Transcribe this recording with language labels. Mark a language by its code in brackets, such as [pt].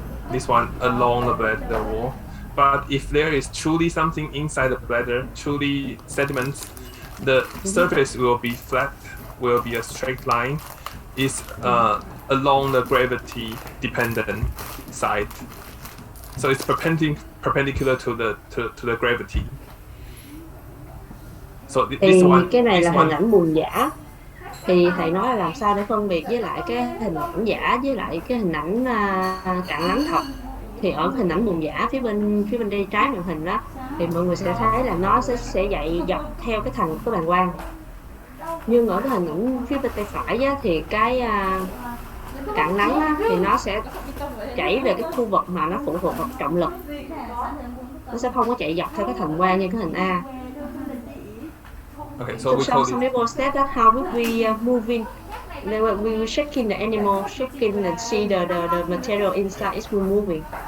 [en] This one along the bladder wall. But if there is truly something inside the bladder, truly sediments, the surface will be flat, will be a straight line. It's along the gravity dependent side. So it's perpendicular to the gravity. So this one, [vi] cái này là hình ảnh buồn giả. Thì thầy nói là làm sao để phân biệt với lại cái hình ảnh giả với lại cái hình ảnh cặn lắng thật. Thì ở cái hình ảnh buồn giả phía bên đây trái màn hình đó, thì mọi người sẽ thấy là nó sẽ chạy dọc theo cái thành của bàng quang. Nhưng ở cái hình ảnh phía bên tay phải á, thì cái cặn lắng á, thì nó sẽ chảy về cái khu vực mà nó phụ thuộc vào trọng lực. Nó sẽ không có chạy dọc theo cái thành quang như cái hình A. [en] Okay, so some people said that how would we moving? We were shaking the animal, shaking and see the material inside is moving.